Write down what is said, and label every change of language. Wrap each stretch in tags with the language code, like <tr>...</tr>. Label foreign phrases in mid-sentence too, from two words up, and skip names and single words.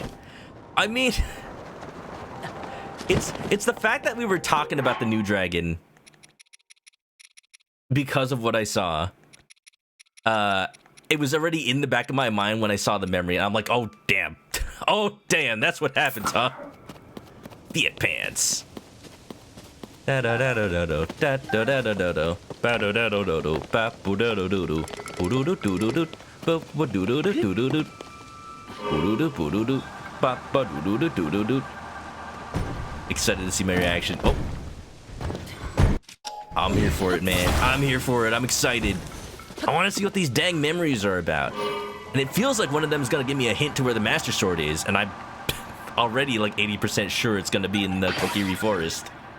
<en>I mean, it's the fact that we were talking about the new dragon because of what I saw. It was already in the back of my mind when I saw the memory, and I'm like, oh damn. Oh damn, that's what happens, huh? Fiat pants. Da da da da da da da da da da da da ba da da da da da ba bu da da do do bu do do do do do ba bu do do do do do do bu do do bu do do ba ba do do do do do. Excited to see my reaction. Oh, I'm here for it, man. I'm here for it. I'm excited. I want to see what these dang memories are about, and it feels like one of them is gonna give me a hint to where the Master Sword is, and I'm already like 80% sure it's gonna be in the Kokiri Forest.</en>